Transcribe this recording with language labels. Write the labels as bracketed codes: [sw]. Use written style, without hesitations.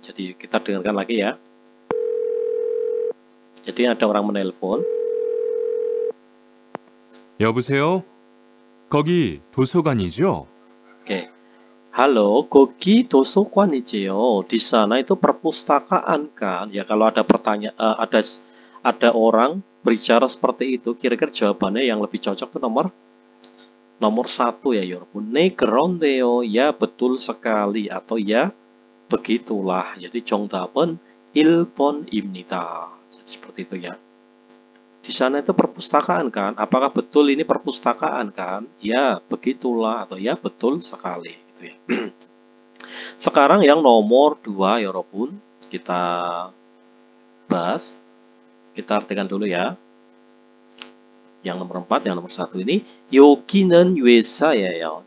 [id] Jadi kita dengarkan lagi ya. Jadi ada orang menelpon. [ko] 여보세요? 거기 도서관이죠? [id] Oke. [ko] Halo, 거기 도서관이지요. [id] Di sana itu perpustakaan kan? Ya kalau ada pertanyaan, ada orang berbicara seperti itu, kira-kira jawabannya yang lebih cocok itu nomor 1 ya, 여러분. [ko] 네, 그런데요. [id] Ya, betul sekali atau ya, begitulah. [ko] Jadi 정답은 1번입니다. [id] Seperti itu ya. Di sana itu perpustakaan kan? Apakah betul ini perpustakaan kan? Ya, begitulah atau ya, betul sekali gitu ya. Sekarang yang nomor 2 여러분, kita bahas. Kita artikan dulu ya. Yang nomor 4, yang nomor 1 ini [ko] 여기는 회사예요.